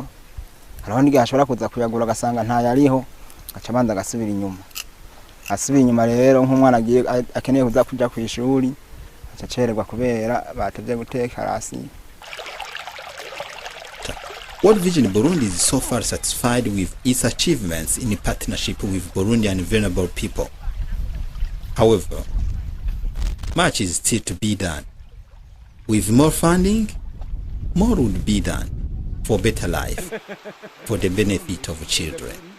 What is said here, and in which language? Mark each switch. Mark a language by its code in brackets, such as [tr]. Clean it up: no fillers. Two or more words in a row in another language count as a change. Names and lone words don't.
[rn] Hariho n'igihe ashobora kuza kuyagura agasanga ntayariho aca abanza agasubira inyuma. Asubira inyuma rero nk'umwana agiye akeneye kuza kujya ku ishuri aca cererwa kubera batevye guteka hasi. [en] World Vision Burundi is so far satisfied with its achievements in partnership with Burundian vulnerable people. However, much is still to be done. With more funding, more would be done for better life, for the benefit of children.